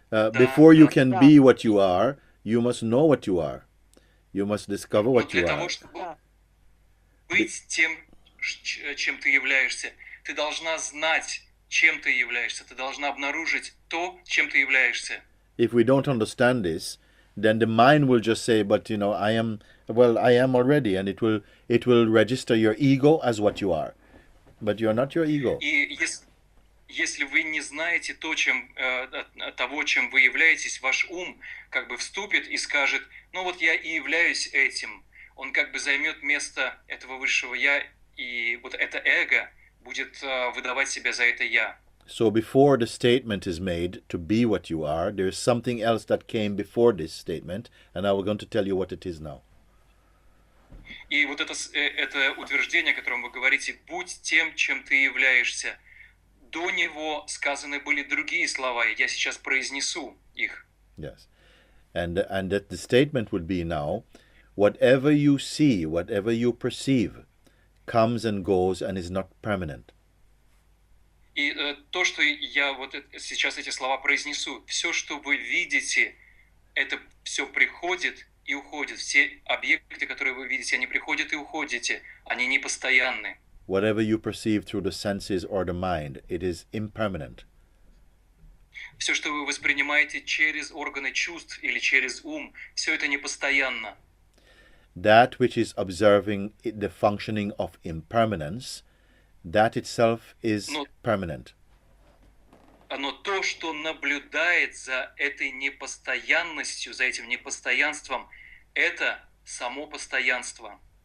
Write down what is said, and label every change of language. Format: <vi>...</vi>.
<en>Before you can be what you are, you must know what you are. You must discover what you</en> <ru>Для</ru> <en>are.</en> <ru>того, чтобы быть тем, чем ты являешься, ты должна знать, чем ты являешься. Ты должна обнаружить то, чем ты являешься.</ru> <en>If we don't understand this, then the mind will just say, but I am already, and it will register your ego as what you are. But you're not your ego.</en> <ru>И если вы не знаете того, чем вы являетесь, ваш ум как бы вступит и скажет, я и являюсь этим. Он как бы займет место этого высшего я, и вот это эго будет выдавать себя за это я.</ru> <en>So before the statement is made to be what you are, there's something else that came before this statement, and I'm going to tell you what it is now.</en> <ru>И вот это утверждение, о котором вы говорите, будь тем, чем ты являешься. До него сказаны были другие слова, и я сейчас произнесу их.</ru> <en>Yes. And that the statement would be now, whatever you see, whatever you perceive, comes and goes and is not permanent.</en> <ru>И то, что я сейчас эти слова произнесу, все, что вы видите, это все приходит и уходит. Все объекты, которые вы видите, они приходят и уходят, они не постоянны.</ru> <en>Whatever you perceive through the senses or the mind, it is impermanent.</en> <ru>Все, что вы воспринимаете через органы чувств или через ум, все это непостоянно.</ru> <en>That which is observing the functioning of impermanence, that itself is permanent.</en> <ru>Но то, что наблюдает за этой непостоянностью, за этим непостоянством, это само постоянство.</ru>